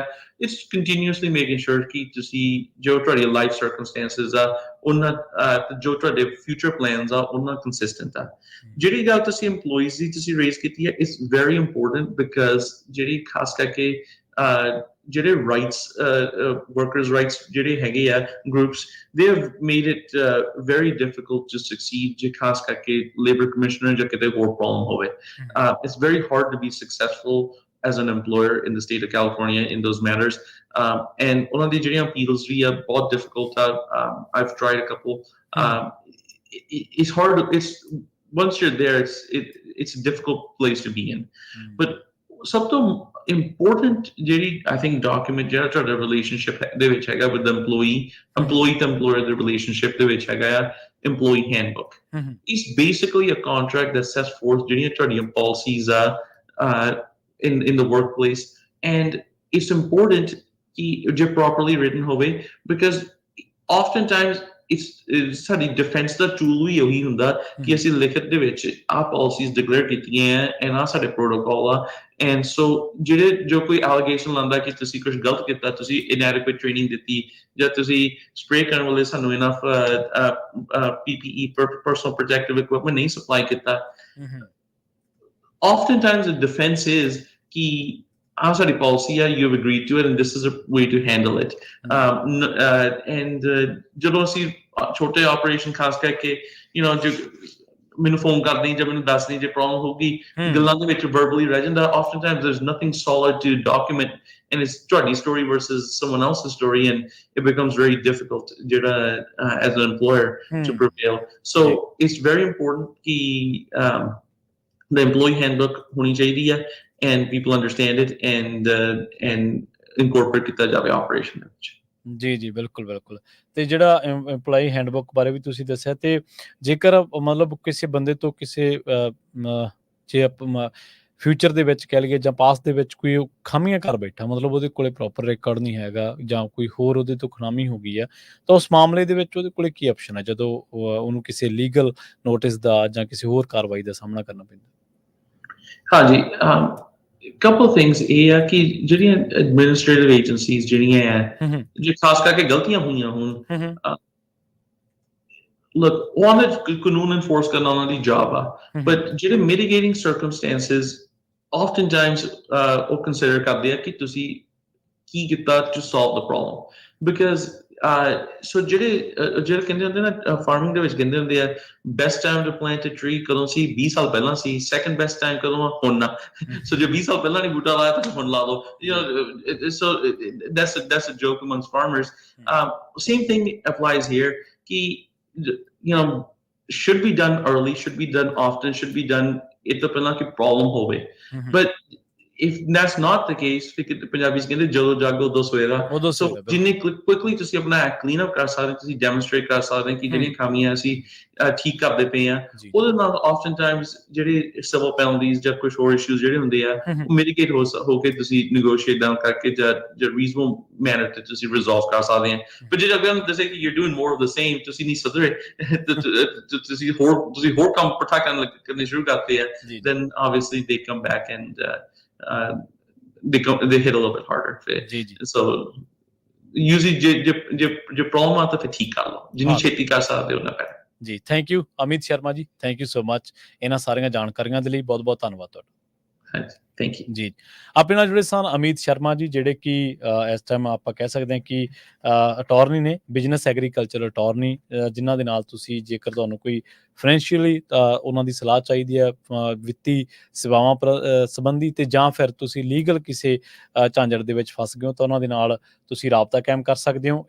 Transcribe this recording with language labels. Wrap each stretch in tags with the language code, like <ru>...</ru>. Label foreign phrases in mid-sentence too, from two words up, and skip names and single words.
<en>It's continuously making sure</en> <pa>ਕਿ ਤੁਸੀਂ ਜੋ ਤੁਹਾਡੀ</pa> <en>life circumstances</en> <pa>ਆ ਉਹਨਾਂ ਜੋ ਤੁਹਾਡੇ</pa> <en>future plans</en> <pa>ਆ ਉਹਨਾਂ ਕੰਸਿਸਟੈਂਟ ਆ। ਜਿਹੜੀ ਗੱਲ ਤੁਸੀਂ EMPLOYEES ਦੀ ਤੁਸੀਂ ਰੇਜ਼ ਕੀਤੀ ਹੈ,</pa> <en>It's very important because</en> <pa>ਜਿਹੜੀ ਖਾਸ ਕਰਕੇ ਜਿਹੜੇ</pa> <en>rights workers rights</en> <pa>ਜਿਹੜੇ ਹੈਗੇ ਆ ਗਰੁੱਪਸ,</pa> <en>they have made it very difficult to succeed</en> <pa>ਜੇ ਖਾਸ ਕਰਕੇ ਲੇਬਰ ਕਮਿਸ਼ਨਰ ਜਾਂ ਕਿਤੇ ਹੋਰ ਪ੍ਰੋਬਲਮ ਹੋਵੇ।</pa> <en>It's very hard to be successful as an employer in the state of California in those matters.</en> <pa>And ਉਹਨਾਂ ਦੀ ਜਿਹੜੀਆਂ appeals ਵੀ ਆ ਬਹੁਤ difficult ਆ।</pa> <en>I've tried a couple. It's hard. It's once you're there, it's a difficult place to be in. But</en> <pa>ਸਭ ਤੋਂ</pa> <en>important ਜਿਹੜੀ I think document</en> <pa>ਜਿਹੜਾ ਤੁਹਾਡਾ</pa> <en>relationship</en> <pa>ਦੇ ਵਿੱਚ ਹੈਗਾ</pa> <en>with the employee to employer the relationship</en> <pa>ਦੇ ਵਿੱਚ ਹੈਗਾ ਆ</pa> <en>employee handbook. It's basically a contract that sets forth</en> <pa>ਜਿਹੜੀਆਂ ਤੁਹਾਡੀਆਂ</pa> <en>policies ਆ in the workplace, and it's important</en> <pa>ਕਿ ਜੇ</pa> <en>properly written ਹੋਵੇ because oftentimes it's</en> <pa>ਸਾਡੀ ਡਿਫੈਂਸ ਦਾ ਟੂਲ ਵੀ ਉਹੀ ਹੁੰਦਾ ਕਿ ਅਸੀਂ ਲਿਖਤ ਦੇ ਵਿੱਚ ਆਹ ਪਾਲਿਸੀਜ਼ ਡਿਕਲੇਅਰ ਕੀਤੀਆਂ ਐਂਡ ਆਹ ਸਾਡੇ ਪ੍ਰੋਟੋਕਾਲ ਆ।</pa> <en>and so</en> <pa>ਜੋ ਕੋਈ ਐਲੀਗੇਸ਼ਨ ਲਾਉਂਦਾ ਕਿ ਤੁਸੀਂ ਕੁਝ ਗਲਤ ਕੀਤਾ, ਤੁਸੀਂ</pa> <en>inadequate training</en> <pa>ਦਿੱਤੀ ਜਾਂ ਤੁਸੀਂ ਸਪਰੇ ਕਰਨ ਵੇਲੇ ਸਾਨੂੰ</pa> <en>enough PPE personal protective equipment</en> <pa>ਨਹੀਂ ਸਪਲਾਈ ਕੀਤਾ,</pa> <en>oftentimes the defense is</en> <pa>ਕਿ ਆਹ ਸਾਡੀ ਪਾਲਿਸੀ ਆ,</pa> <en>you've agreed to it and this is a way to handle it.</en> <pa>And ਜਦੋਂ ਅਸੀਂ ਛੋਟੇ ਆਪਰੇਸ਼ਨ ਖਾਸ ਕਰਕੇ ਜੋ ਮੈਨੂੰ ਫੋਨ ਕਰਦੀ ਜਾਂ ਮੈਨੂੰ ਦੱਸਦੀ ਜੇ ਪ੍ਰੋਬਲਮ ਹੋਊਗੀ, ਗੱਲਾਂ ਦੇ ਵਿੱਚ verbally ਰਹਿ ਜਾਂਦਾ।</pa> <en>oftentimes there's nothing solid to document and it's ਤੁਹਾਡੀ story versus someone else's story and it becomes very difficult ਜਿਹੜਾ as an employer to prevail. So it's very important ਕਿ the employee handbook</en> <pa>ਹੋਣੀ ਚਾਹੀਦੀ ਆ</pa> <en>and people understand it and incorporate</en> <pa>ਕੀਤਾ ਜਾਵੇ</pa> <en>operation</en> <pa>ਦੇ ਵਿੱਚ। ਜੀ ਬਿਲਕੁਲ ਬਿਲਕੁਲ। ਤੇ ਜਿਹੜਾ EMPLOYEE ਹੈਂਡਬੁੱਕ ਬਾਰੇ ਵੀ ਤੁਸੀਂ ਦੱਸਿਆ, ਤੇ ਜੇਕਰ ਮਤਲਬ ਕਿਸੇ ਬੰਦੇ ਤੋਂ ਕਿਸੇ ਜੇ ਫਿਊਚਰ ਦੇ ਵਿੱਚ ਕਹਿ ਲਈਏ ਜਾਂ ਪਾਸਟ ਦੇ ਵਿੱਚ ਕੋਈ ਖਾਮੀਆਂ ਕਰ ਬੈਠਾ, ਮਤਲਬ ਉਹਦੇ ਕੋਲੇ ਪ੍ਰੋਪਰ ਰਿਕਾਰਡ ਨਹੀਂ ਹੈਗਾ ਜਾਂ ਕੋਈ ਹੋਰ ਉਹਦੇ ਤੋਂ ਖੁਨਾਮੀ ਹੋ ਗਈ ਆ, ਤਾਂ ਉਸ ਮਾਮਲੇ ਦੇ ਵਿੱਚ ਉਹਦੇ ਕੋਲੇ ਕੀ ਆਪਸ਼ਨ ਹੈ ਜਦੋਂ ਉਹਨੂੰ ਕਿਸੇ ਲੀਗਲ ਨੋਟਿਸ ਦਾ ਜਾਂ ਕਿਸੇ ਹੋਰ ਕਾਰਵਾਈ ਦਾ ਸਾਹਮਣਾ ਕਰਨਾ ਪੈਂਦਾ? ਹਾਂਜੀ,</pa> <en>couple things</en> <pa>ਇਹ ਆ ਕਿ ਜਿਹੜੀਆਂ ਐਡਮਿਨਿਸਟ੍ਰੇਟਿਵ ਏਜੰਸੀਜ਼ ਜਿਹੜੀਆਂ ਆ ਜੇ ਖਾਸ ਕਰਕੇ ਗਲਤੀਆਂ ਹੋਈਆਂ ਹੋਣ, look ਉਹਨਾਂ ਦੇ ਕਾਨੂੰਨ ਇਨਫੋਰਸ ਕਰਨਾ ਉਹਨਾਂ ਦੀ ਜੌਬ ਆ, ਬਟ ਜਿਹੜੇ</pa> <en>mitigating circumstances</en> <pa>oftentimes ਉਹ ਕੰਸੀਡਰ ਕਰਦੇ ਆ ਕਿ ਤੁਸੀਂ ਕੀ ਕੀਤਾ</pa> <en>to solve the problem because so</en> <pa>ਜਿਹੜੇ ਕਹਿੰਦੇ ਹੁੰਦੇ ਨਾ ਫਾਰਮਿੰਗ ਦੇ ਵਿੱਚ ਕਹਿੰਦੇ ਹੁੰਦੇ ਆ</pa> <en>best time to plant a tree</en> <pa>ਕਦੋਂ ਸੀ, 20 ਸਾਲ ਪਹਿਲਾਂ ਸੀ,</pa> <en>second best time</en> <pa>ਕਦੋਂ ਆ, ਹੁਣ ਨਾ। ਸੋ ਜੇ 20 ਸਾਲ ਪਹਿਲਾਂ ਨਹੀਂ ਬੂਟਾ ਲਾਇਆ ਤਾਂ ਹੁਣ ਲਾ ਲਓ।</pa> <en>So that's a joke amongst farmers. Same thing applies here ਕਿ should be done early, should be done often, should be done</en> <pa>ਇਹ ਤੋਂ ਪਹਿਲਾਂ ਕਿ ਪ੍ਰੋਬਲਮ ਹੋਵੇ।</pa> <en>But if that's not the case,</en> <pa>ਫਿਰ ਪੰਜਾਬੀ 'ਚ ਕਹਿੰਦੇ ਜਦੋਂ ਜਾਗੋ ਉਦੋਂ ਸਵੇਰਾ। ਸੋ ਜਿੰਨੀ ਕੁਇਕਲੀ ਤੁਸੀਂ ਆਪਣਾ</pa> <en>clean up</en> <pa>ਕਰ ਸਕਦੇ, ਤੁਸੀਂ ਡੈਮੋਨਸਟ੍ਰੇਟ ਕਰ ਸਕਦੇ ਕਿ ਜਿਹੜੀਆਂ ਖਾਮੀਆਂ ਅਸੀਂ ਠੀਕ ਕਰਦੇ ਪਏ ਆ, ਉਹਦੇ ਨਾਲ oftentimes ਜਿਹੜੇ</pa> <en>civil penalties</en> <pa>ਜਾਂ ਕੁਝ ਹੋਰ ਇਸ਼ੂਜ਼ ਜਿਹੜੇ ਹੁੰਦੇ ਆ ਉਹ ਮਿਟੀਗੇਟ ਹੋ ਕੇ ਤੁਸੀਂ</pa> <en>negotiate down</en> <pa>ਕਰਕੇ ਜਾਂ</pa> <en>reasonable manner</en> <pa>ਤੇ ਤੁਸੀਂ ਰਿਜ਼ੋਲਵ ਕਰ ਸਕਦੇ ਆ। ਪਰ ਜੇ ਅਗਰ ਦੱਸੇ ਕਿ</pa> <en>you're doing more of the same,</en> <pa>ਤੁਸੀਂ ਨਹੀਂ ਸੁਧਰੇ, ਤੁਸੀਂ ਹੋਰ ਕੰਮ ਪੱਠਾ ਕਰਨੇ ਸ਼ੁਰੂ ਕਰਤੇ ਆ,</pa> <en>then obviously they come back and they hit a little bit harder. So usually</en> <pa>ਜੇ ਪ੍ਰੋਬਲਮ ਆ ਤਾਂ ਫਿਰ ਠੀਕ ਕਰ ਲਓ, ਜਿੰਨੀ ਛੇਤੀ ਕਰ ਸਕਦੇ ਹੋ ਨਾ better। ਜੀ</pa> <en>thank you</en> <pa>ਅਮਿਤ ਸ਼ਰਮਾ ਜੀ,</pa> <en>thank you so much</en> <pa>ਇਹਨਾਂ ਸਾਰੀਆਂ ਜਾਣਕਾਰੀਆਂ ਦੇ ਲਈ, ਬਹੁਤ ਬਹੁਤ ਧੰਨਵਾਦ ਤੁਹਾਡਾ। ਹਾਂਜੀ</pa> <en>thank you</en> <pa>ਜੀ। ਆਪਣੇ ਨਾਲ ਜੁੜੇ ਸਨ ਅਮਿਤ ਸ਼ਰਮਾ ਜੀ, ਜਿਹੜੇ ਕਿ ਇਸ ਟਾਈਮ ਆਪਾਂ ਕਹਿ ਸਕਦੇ ਹਾਂ ਕਿ ਅਟਾਰਨੀ ਨੇ,</pa> <en>business agriculture attorney,</en> <pa>ਜਿਨ੍ਹਾਂ ਦੇ ਨਾਲ ਤੁਸੀਂ ਜੇਕਰ ਤੁਹਾਨੂੰ ਕੋਈ ਫਾਈਨੈਂਸ਼ੀਅਲੀ ਉਹਨਾਂ ਦੀ ਸਲਾਹ ਚਾਹੀਦੀ ਹੈ ਵਿੱਤੀ ਸੇਵਾਵਾਂ ਸੰਬੰਧੀ, ਤੇ ਜਾਂ ਫਿਰ ਤੁਸੀਂ ਲੀਗਲ ਕਿਸੇ ਝਾਂਜੜ ਦੇ ਵਿੱਚ ਫਸ ਗਏ ਹੋ ਤਾਂ ਉਹਨਾਂ ਦੇ ਨਾਲ ਤੁਸੀਂ ਰਾਬਤਾ ਕਾਇਮ ਕਰ ਸਕਦੇ ਹੋ।</pa>